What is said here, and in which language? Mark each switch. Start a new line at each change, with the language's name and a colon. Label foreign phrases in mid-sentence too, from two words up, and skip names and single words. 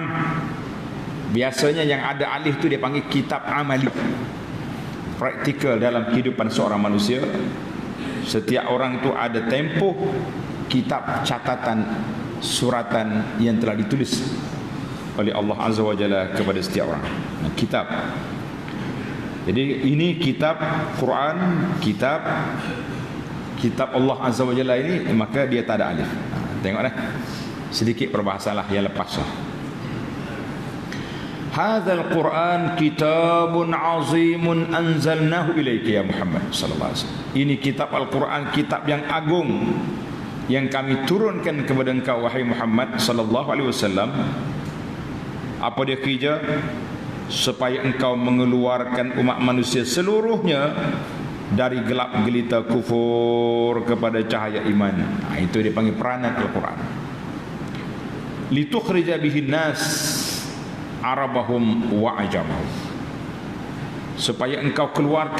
Malay: Biasanya yang ada alif tu dia panggil kitab amali, praktikal dalam kehidupan seorang manusia. Setiap orang tu ada tempoh kitab catatan suratan yang telah ditulis oleh Allah
Arabic: عز وجل
Malay: kepada setiap orang. Kitab. Jadi ini kitab Quran, kitab kitab Allah
Arabic: عز وجل
Malay: ini, maka dia tak ada alif. Tengok dah, sedikit perbahasan lah yang lepas lah.
Arabic: هذا القرآن كتاب عظيم أنزلناه إليك يا محمد صلى الله عليه وسلم.
Malay: Ini kitab Al-Quran, kitab yang agung yang kami turunkan kepada engkau wahai Muhammad
Arabic: صلى الله عليه وسلم.
Malay: Apa dia kerja? Supaya engkau mengeluarkan umat manusia seluruhnya dari gelap gelita kufur kepada cahaya iman. Itu dia panggil peranan Al-Quran.
Arabic: لتخرج به الناس عربهم وعجمهم,
Malay: supaya engkau keluarkan